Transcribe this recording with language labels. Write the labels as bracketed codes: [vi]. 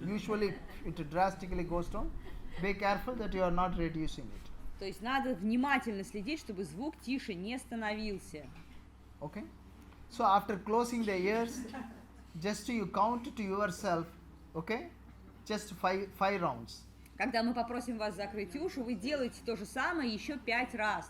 [en] Usually it drastically goes down. Be careful that you are not reducing it. [ru] То есть надо внимательно следить, чтобы звук тише не становился. [en] Okay? So after closing the ears, just you count to yourself, okay? Just five rounds. [ru] Когда мы попросим вас закрыть уши, вы делаете то же самое еще 5 раз.